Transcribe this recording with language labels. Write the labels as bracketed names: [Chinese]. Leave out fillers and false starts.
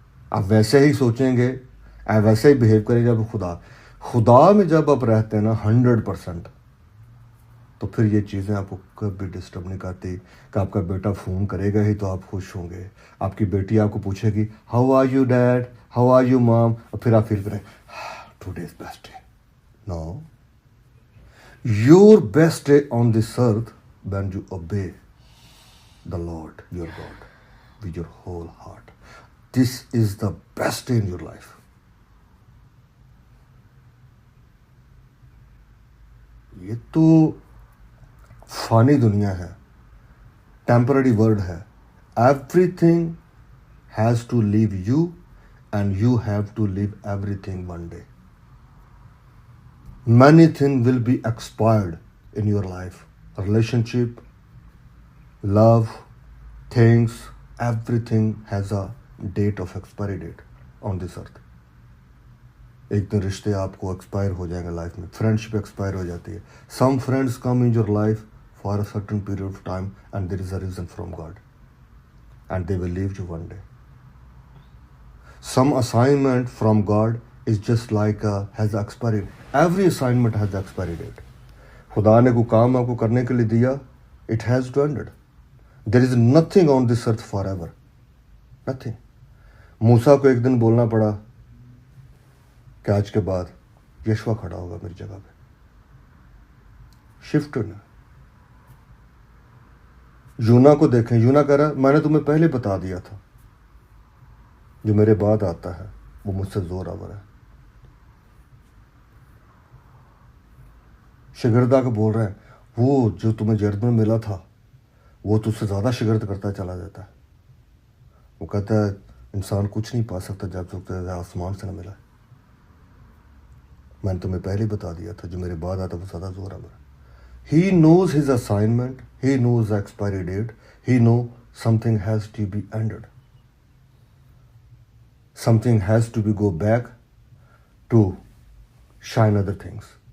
[Urdu] آپ ویسے ہی سوچیں گے، آپ ویسے ہی بیہیو کریں جب خدا میں جب آپ رہتے ہیں نا 100%، تو پھر یہ چیزیں آپ کو کبھی ڈسٹرب نہیں کرتی کہ آپ کا بیٹا فون کرے گا ہی تو آپ خوش ہوں گے، آپ کی بیٹی آپ کو پوچھے گی [English] how are you dad, how are you mom, [Urdu] اور پھر آپ فیل کریں [English] Today is best day. No, your best day on this earth when you obey the Lord your God with your whole heart. This is the best day in your life. [Urdu] یہ تو فانی دنیا ہے، ٹیمپرری ورڈ ہے. [English] Everything has to leave you and you have to leave everything one day. Many thing will be expired in your life. Relationship, love, things, everything has a date of expiry date on this earth. [Urdu] ایک دن رشتے آپ کو expire ہو جائیں گے life میں. Friendship expire ہو جاتی ہے. [English] Some friends come in your life for a certain period of time and there is a reason from God and they will leave you one day. Some assignment from God is just like has expiry. Every assignment has expiry date. [Urdu] خدا نے کوئی کام آپ کو کرنے کے لیے دیا، [English] It has to end. There is nothing on this earth forever, nothing. [Urdu] موسیٰ کو ایک دن بولنا پڑا کہ آج کے بعد یشوع کھڑا ہوگا میری جگہ پہ. شفٹ ہونا. یونا کو دیکھیں، یونا کہہ رہا میں نے تمہیں پہلے بتا دیا تھا، جو میرے بعد آتا ہے وہ مجھ سے زور آور ہے. شگردہ کو بول رہے ہیں وہ جو تمہیں جرد میں ملا تھا وہ تجھ سے زیادہ شگرد کرتا چلا جاتا ہے. وہ کہتا ہے انسان کچھ نہیں پا سکتا جب تک آسمان سے نہ ملا. میں نے تمہیں پہلے بتا دیا تھا جو میرے بعد آتا وہ زیادہ زور آور ہے. [English] He knows his assignment, he knows the expiry date, he knows something has to be ended. Something has to be go back to shine other things.